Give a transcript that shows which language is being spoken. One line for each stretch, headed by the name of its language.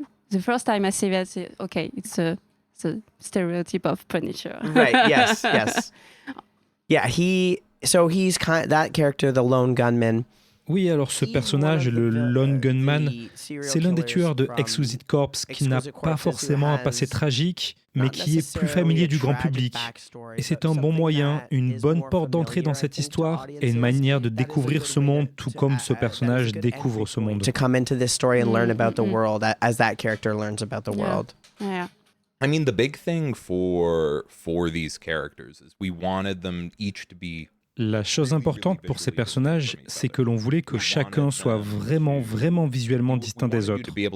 English: The first time I see that, I say, okay, it's a stereotype of Punisher. Right. Yes. Yeah. He's that character, the Lone Gunman.
French: Oui, alors ce personnage, le Lone Gunman, c'est l'un des tueurs de Exquisite Corpse qui n'a pas forcément un passé tragique, mais qui est plus familier du grand public. Et c'est un bon moyen, une bonne porte d'entrée dans cette histoire et une manière de découvrir ce monde tout comme ce personnage découvre ce monde.
English: To come into this story and learn about the world as that character learns about the world. Yeah. I mean, the big thing for these characters is we wanted them each to be.
French: La chose importante pour ces personnages, c'est que l'on voulait que chacun soit vraiment, vraiment visuellement distinct des autres.